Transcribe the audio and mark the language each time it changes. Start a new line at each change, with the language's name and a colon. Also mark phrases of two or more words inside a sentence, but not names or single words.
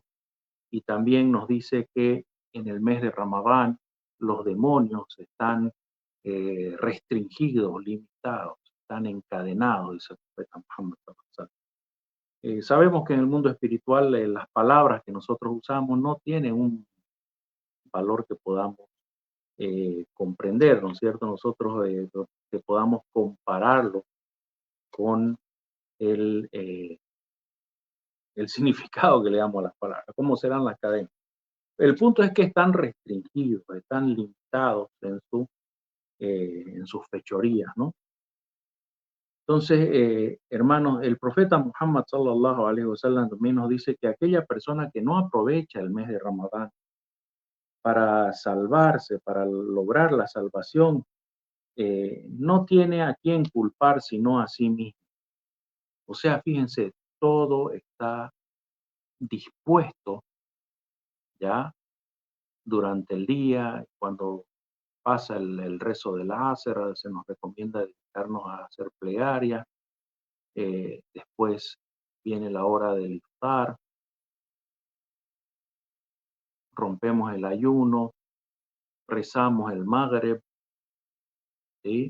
Spanish: Y también nos dice que en el mes de Ramadán los demonios están restringidos, limitados, están encadenados, dice el profeta Muhammad
Arabic: صلى الله عليه وسلم.
Spanish: Sabemos que en el mundo espiritual las palabras que nosotros usamos no tienen un valor que podamos comprender, ¿no es cierto? Nosotros que podamos compararlo con el, eh, el significado que le damos a las palabras, cómo serán las cadenas. El punto es que están restringidos, están limitados en sus fechorías, ¿no? Entonces, hermanos, el profeta Muhammad
Arabic: صلى الله عليه وسلم
Spanish: también nos dice que aquella persona que no aprovecha el mes de Ramadán para salvarse, para lograr la salvación, no tiene a quién culpar sino a sí mismo. O sea, fíjense, todo está dispuesto ya durante el día, cuando pasa el rezo del Asr, se nos recomienda dedicarnos a hacer plegaria, después viene la hora del iftar, rompemos el ayuno, rezamos el Maghrib, ¿sí?